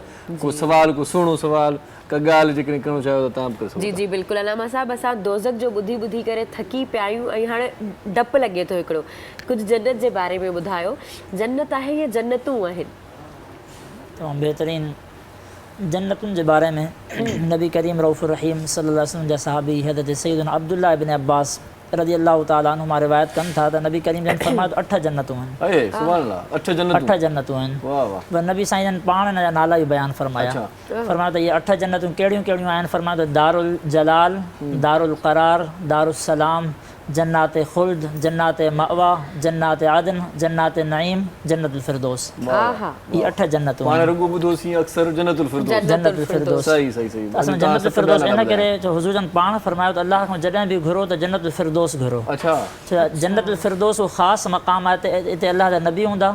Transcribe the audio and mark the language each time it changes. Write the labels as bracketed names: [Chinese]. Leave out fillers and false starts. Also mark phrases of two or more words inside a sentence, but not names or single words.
[Sindhi] को सवाल, को सुहिणो सवाल, का ॻाल्हि जेकॾहिं करणु चाहियो त तव्हां बि करे सघो। जी जी बिल्कुलु अलामा साहिबु, असां दोज़ख जो ॿुधी ॿुधी करे थकी पिया आहियूं ऐं हाणे डपु लॻे थो हिकिड़ो। कुझु जन्नत जे बारे में ॿुधायो, जन्नत आहे या जन्नतूं आहिनि? तमामु बहितरीन जन्नतुनि जे बारे में नबी करीम रऊफ़ुर रहीम [Arabic] صلى الله عليه وسلم [Sindhi] जा सहाबी हज़रत सैयदना अब्दुल्लाह इब्न अब्बास [Arabic] رضي الله تعالى عنهما [Sindhi] रिवायत कनि था त नबी करीम जन फरमायो 8 जन्नतूं आहिनि। अरे [Arabic] سبحان الله, [Sindhi] 8 जन्नतूं। 8 जन्नतूं आहिनि। वाह वाह। पर नबी साईं जन पाण हिन जा नाला बि बयानु फरमाया। फरमायो त इहे 8 जन्नतूं कहिड़ियूं कहिड़ियूं आहिनि? फरमायो त दारुल जलाल, दारुल करार, दारुल सलाम, जन्नात खुल्द, जन्नात मअवा, जन्नात आदन, जन्नात नईम, जन्नतुल फिरदौस। हा हा ये 8 जन्नतूं पाण आहिनि। रुगो ॿुधोसीं अक्सर जन्नतुल फिरदौस। जन्नतुल फिरदौस। सही सही सही। असां जन्नतुल फिरदौस इन करे जो हुज़ूर जन पाण फरमायो त अल्लाह खां जॾहिं बि घुरो त जन्नतुल फिरदौस घुरो। अच्छा जन्नतुल फिरदौस वो ख़ासि मक़ाम आहे। हिते अल्लाह जा नबी हूंदा,